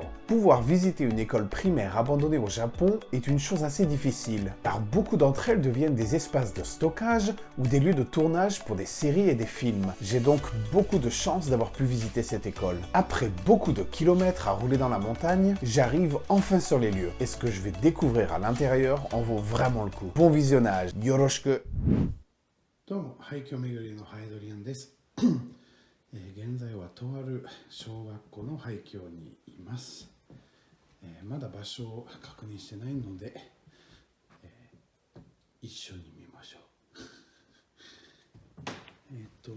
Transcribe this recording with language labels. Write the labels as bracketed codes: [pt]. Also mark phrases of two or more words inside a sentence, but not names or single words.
[fr] Pouvoir visiter une école primaire abandonnée au Japon est une chose assez difficile, car beaucoup d'entre elles deviennent des espaces de stockage ou des lieux de tournage pour des séries et des films. J'ai donc beaucoup de chance d'avoir pu visiter cette école. Après beaucoup de kilomètres à rouler dans la montagne, j'arrive enfin sur les lieux. Et ce que je vais découvrir à l'intérieur en vaut vraiment le coup. Bon visionnage, yoroshiku! [ja] どうも、廃墟巡りのハイドリアンです。現在はとある小学校の廃墟にいます。まだ場所を確認してないので、一緒に見ましょう。